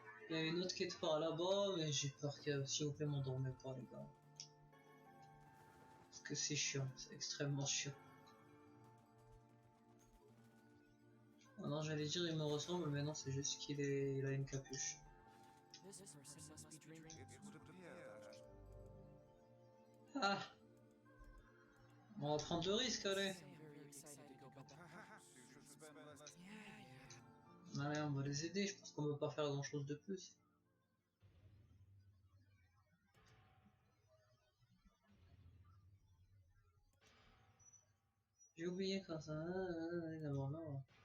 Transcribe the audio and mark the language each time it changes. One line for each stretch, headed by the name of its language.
French: Il y a une autre quête par là-bas, mais j'ai peur que s'il vous plaît m'endormez pas les gars. Parce que c'est chiant, c'est extrêmement chiant. Oh non, j'allais dire il me ressemble, mais non, c'est juste il a une capuche.
English: This person must be dreaming. It would appear that
French: Ah. On va prendre de risques, allez.
English: I'm very excited to go back. perhaps you should spend less Yeah.
French: Allez, on va les aider, je pense qu'on peut pas faire grand chose de plus. J'ai oublié quand ça. D'abord, non.